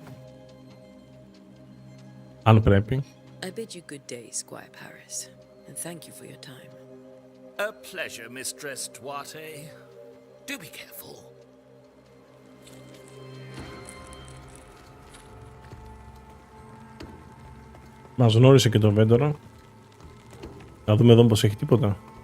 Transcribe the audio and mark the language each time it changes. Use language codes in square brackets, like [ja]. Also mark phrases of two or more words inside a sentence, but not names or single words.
[el] Αν πρέπει. [en] I bid you good day, Squire Paris, and thank you for your time. A pleasure, Mistress Duarte. Do be careful. [el] Μας γνώρισε και το βέντορα. Να δούμε εδώ πως έχει τίποτα.